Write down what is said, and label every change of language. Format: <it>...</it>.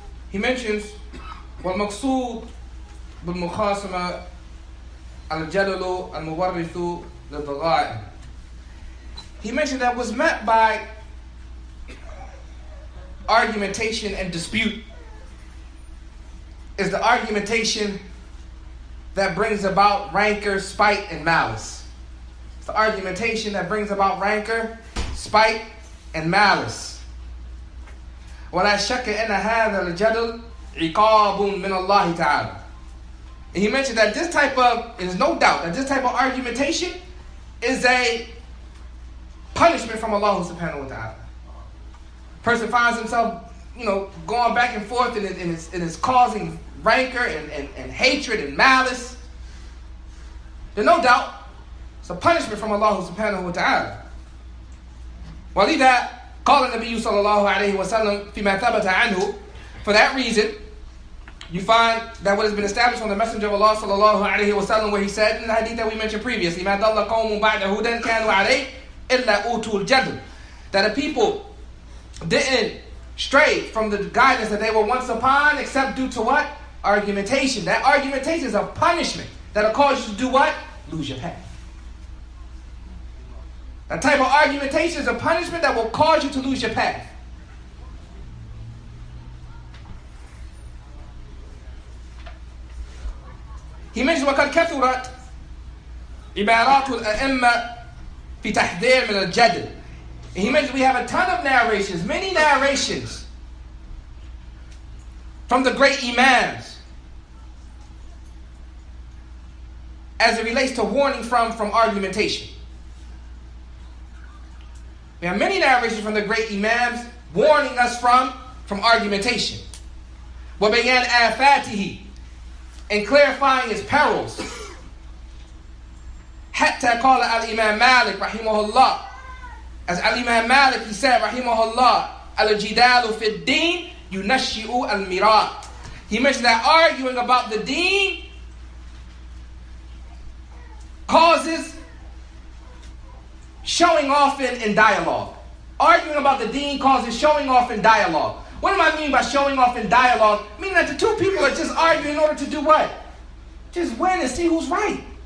<en>he mentions</en> <ar>وَالْمَقْصُودُ بِالْمُخَاصَمَةِ الْجَدَلُ الْمُوَرِّثُ لِلْضَغَائِمِ.</ar> <en>He mentioned that what's meant by argumentation and dispute is the argumentation that brings about rancor, spite, and malice. It's the argumentation that brings about rancor, spite, and malice.</en> <ar>وَلَا شَكَّ أَنَّ هَذَا الْجَدَلُ عِقَابٌ مِّنَ اللَّهِ تَعَالَى.</ar> <en>And he mentioned that this type of, there's no doubt that this type of argumentation is a punishment from Allah subhanahu wa ta'ala. Person finds himself, going back and forth and it's causing rancor and hatred and malice. There's no doubt it's a punishment from Allah subhanahu wa ta'ala.</en> <ar>وَلِذَا قال النبي صلى الله عليه وسلم فيما ثبت عنه.</ar> <en>For that reason, you find that what has been established on the Messenger of Allah sallallahu alaihi wasallam, where he said in the hadith that we mentioned previously,</en> <ar>مَا ضَلَّ قَوْمٌ بَعْدَ هُدًى كَانُوا عَلَيْهِ إِلَّا أُوتُوا الْجَدْلَ.</ar> <en>That the people didn't stray from the guidance that they were once upon, except due to what? Argumentation. That argumentation is a punishment that'll cause you to do what? Lose your path. That type of argumentation is a punishment that will cause you to lose your path. He mentioned</en> <ar>وَقَدْ كَثُرَتْ عِبَارَاتُ الْأَئِمَّةِ فِي تَحْذِيرٍ مِنَ الْجَدْلِ.</ar> <en>And he mentioned we have a ton of narrations, many narrations from the great imams as it relates to warning from argumentation. We have many narrations from the great imams warning us from argumentation.</en> <ar>وَبَيَانِ آفَاتِهِ,</ar> <en>and clarifying its perils.</en> <ar>حتى قال الإمام مالك رحمه الله,</ar> <en>as Imam Malik, he said</en> <ar>رحمه الله, الجدال في الدين ينشئ المراء.</ar> <en>He mentioned that arguing about the deen causes showing off in dialogue. Arguing about the deen causes showing off in dialogue. What do I mean by showing off in dialogue? Meaning that the two people are just arguing in order to do what? Just win and see who's right.</en>